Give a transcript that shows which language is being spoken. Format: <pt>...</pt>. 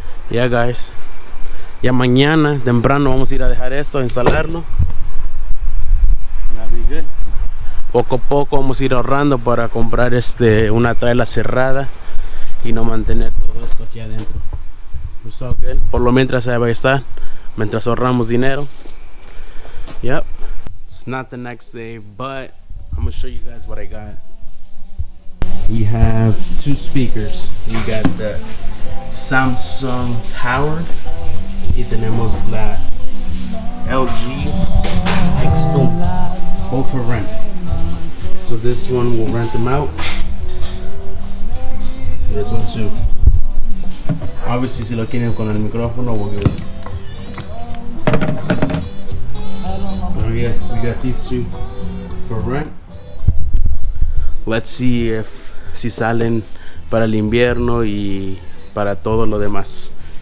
<es>Y ya, guys, ya mañana temprano vamos a ir a dejar esto, a instalarlo. Poco a poco vamos a ir ahorrando para comprar una traila cerrada y no mantener todo esto aquí adentro. Por lo mientras ahí va a estar, mientras ahorramos dinero. Yep.</es> <en>It's not the next day, but I'm gonna show you guys what I got. We have two speakers. We got the Samsung Tower</en> <es>y tenemos la LG X-Boom,</es> <en>both for rent. So this one will rent them out. This one too. Obviously,</en> <es>si lo quieren con el micrófono,</es> <en>we'll give it. We got these two for rent. Let's see</en> <es>si salen para el invierno y para todo lo demás.</es>